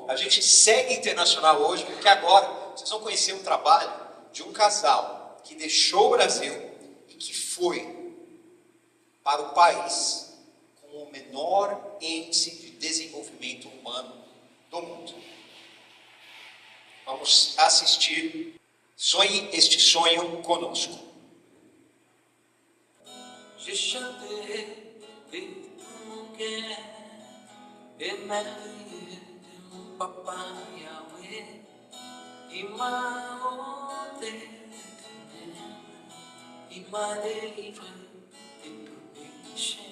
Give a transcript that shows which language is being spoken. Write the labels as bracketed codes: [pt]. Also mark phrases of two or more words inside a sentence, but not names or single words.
[pt] A gente segue internacional hoje, porque agora vocês vão conhecer o trabalho de um casal que deixou o Brasil e que foi para o país com o menor índice de desenvolvimento humano do mundo. Vamos assistir. Sonhe este sonho conosco. [fr] Je chantais et mon cœur émerveillé de mon papa Yahweh. Il m'a ôté l'éternel, il m'a délivré de tout péché.